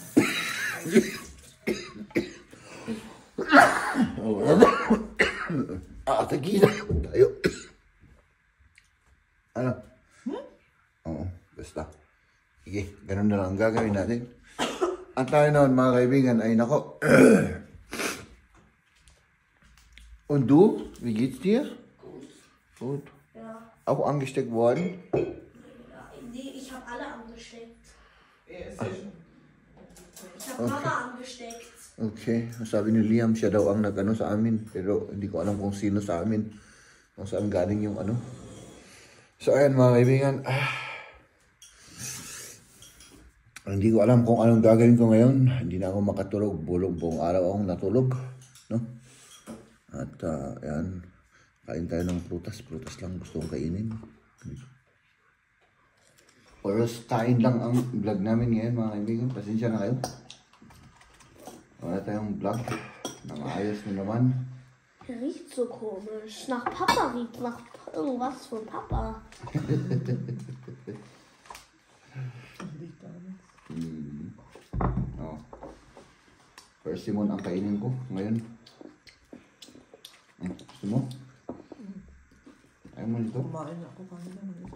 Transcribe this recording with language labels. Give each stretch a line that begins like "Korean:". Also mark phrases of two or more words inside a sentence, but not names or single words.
Filipino: Tagila tayo. Ano? Oo, basta. Sige, ganun na lang ang gagawin natin. At tayo naman, mga kaibigan, ay nako.
German: Und du, wie geht's dir? Gut. Ja. Auch angesteckt worden? Nee, ich habe alle angesteckt. Yes. Ich habe Mama angesteckt.
Filipino: Okay, sabi ni Liam, siya daw ang nag-ano sa amin. Pero hindi ko alam kung sino sa amin. Kung saan galing yung ano. So ayan mga kaibigan. Hindi ko alam kung anong gagawin ko ngayon. Hindi na ako makatulog. Buong araw akong natulog. No? At ayan. Kain tayo ng prutas. Prutas lang gusto kong kainin. First kain lang ang vlog namin ngayon mga kaibigan. Pasensya na kayo. Wala tayong vlog na maayos na naman.
German: Riecht so komisch. Nach Papa riecht nach irgendwas von Papa. Oh.
Filipino: Persimmon ang kainin ko ngayon. Gusto mo? Ayaw mo nito? Kumain ako kanina ng isa.